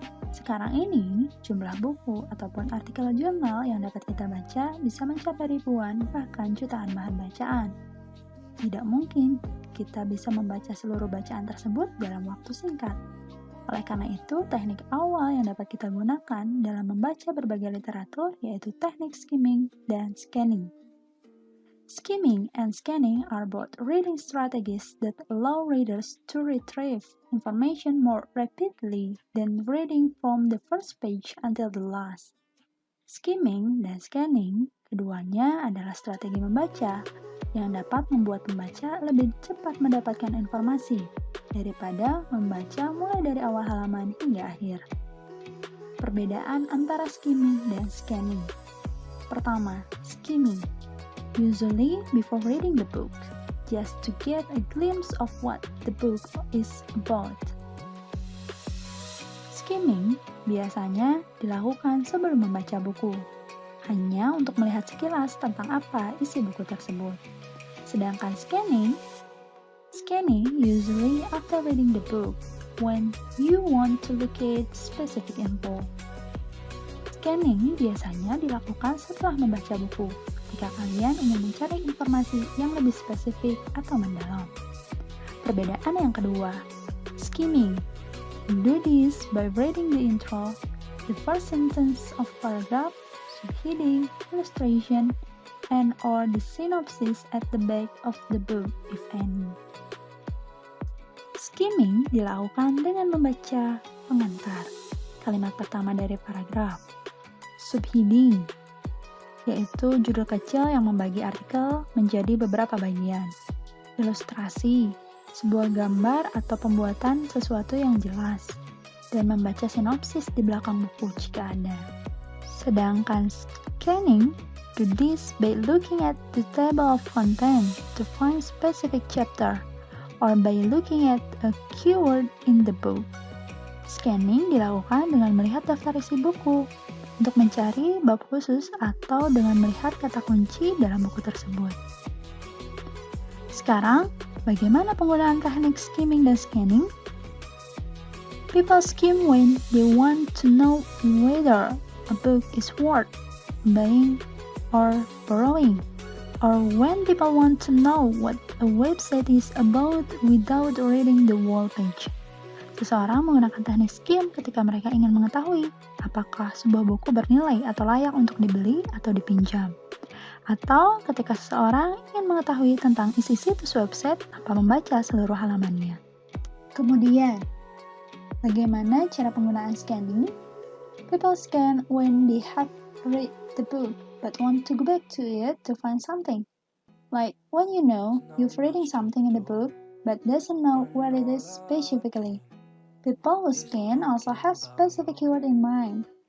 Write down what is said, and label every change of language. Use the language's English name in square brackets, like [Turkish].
[Indonesian] Sekarang ini, jumlah buku ataupun artikel jurnal yang dapat kita baca bisa mencapai ribuan bahkan jutaan bahan bacaan. Tidak mungkin kita bisa membaca seluruh bacaan tersebut dalam waktu singkat. Oleh karena itu, teknik awal yang dapat kita gunakan dalam membaca berbagai literatur yaitu teknik skimming dan scanning. [English] Skimming and scanning are both reading strategies that allow readers to retrieve information more rapidly than reading from the first page until the last. [Indonesian] Skimming dan scanning, keduanya adalah strategi membaca yang dapat membuat pembaca lebih cepat mendapatkan informasi daripada membaca mulai dari awal halaman hingga akhir. Perbedaan antara skimming dan scanning. Pertama, skimming. [English] Usually before reading the book, just to get a glimpse of what the book is about. [Indonesian] Skimming biasanya dilakukan sebelum membaca buku, hanya untuk melihat sekilas tentang apa isi buku tersebut. Sedangkan [English] scanning usually after reading the book, when you want to locate specific info. [Indonesian] Scanning biasanya dilakukan setelah membaca buku, jika kalian ingin mencari informasi yang lebih spesifik atau mendalam. Perbedaan yang kedua, skimming. [English] Do this by reading the intro, the first sentence of paragraph, subheading, illustration, and or the synopsis at the back of the book, if any. [Indonesian] Skimming dilakukan dengan membaca pengantar, kalimat pertama dari paragraf, subheading, yaitu judul kecil yang membagi artikel menjadi beberapa bagian. Ilustrasi, sebuah gambar atau pembuatan sesuatu yang jelas, dan membaca sinopsis di belakang buku jika ada. Sedangkan [English] scanning, do this by looking at the table of content to find specific chapter, or by looking at a keyword in the book. [Indonesian] Scanning dilakukan dengan melihat daftar isi buku, untuk mencari bab khusus atau dengan melihat kata kunci dalam buku tersebut. Sekarang, bagaimana penggunaan teknik skimming dan scanning? [English] People skim when they want to know whether a book is worth buying or borrowing, or when people want to know what a website is about without reading the whole page. [Indonesian] Seseorang menggunakan teknik skim ketika mereka ingin mengetahui apakah sebuah buku bernilai atau layak untuk dibeli atau dipinjam. Atau ketika seseorang ingin mengetahui tentang isi situs website tanpa membaca seluruh halamannya. Kemudian, bagaimana cara penggunaan scanning? [English] People scan when they have read the book but want to go back to it to find something. Like when you know you've reading something in the book but doesn't know where it is specifically. People who scan also have specific keyword in mind.